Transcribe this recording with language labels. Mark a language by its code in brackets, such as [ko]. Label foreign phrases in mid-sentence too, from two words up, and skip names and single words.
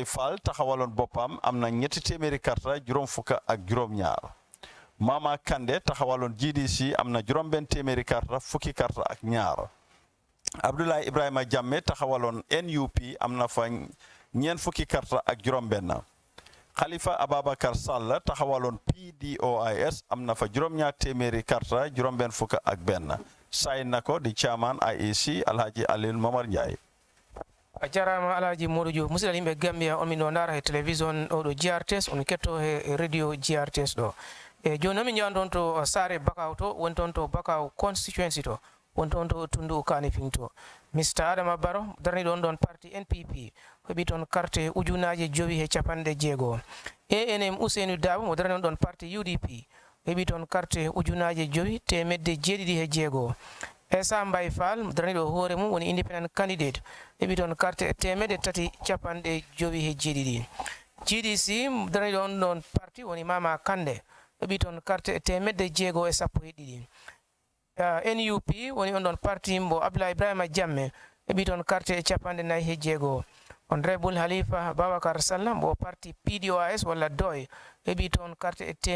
[wo] Fall taxawaloon boppam am na 200 karta juróom fukka ak juróom-ñaar Mama Kande taxawaloon GDC am na juróom-benn téeméeri karta fukki karta ak ñaar Abdoulaye Ibrahima Jammeh taxawaloon NUP am na fa ñeent fukki karta ak juróom-benn Khalifa Ababakar Sall taxawaloon PDOIS am na fa juróom-ñaar téeméeri karta juróom-benn fukk ak benn say na ko di chairman IEC Alhaji Aliou Momar Njie [ff] a jarama Alhaji Modou Diouf musidal yimɓe Gambia on min ɗo ndara he télévision oɗo GRTS on ketto he radio GRTS ɗo e joni min jawan toon to Sare Bakaw to woni toon to Bakaw Constituency to woni toon to Tundu Kanifing to Mr Adama Barrow darniɗo on ɗon parti NPP heɓi toon carte ujunaje 960 ANM Ousseynou Dabo mo darani on ɗon parti UDP heɓi toon carte ujunaje 976 Essa Mbay Fall mo daraniɗo hoore mum woni [en] independent candidate [ff] heɓi toon carte 397 GDC mo daraniɗo on ɗon parti woni Mama Kande heɓi toon carte 612 NUP woni on ɗon parti mbo Abdoulaye Ibrahima Jammeh heɓi toon carte 46 Honorable Halifa Babakar Sallah mbo parti PDOIS walla DOY heɓi toon carte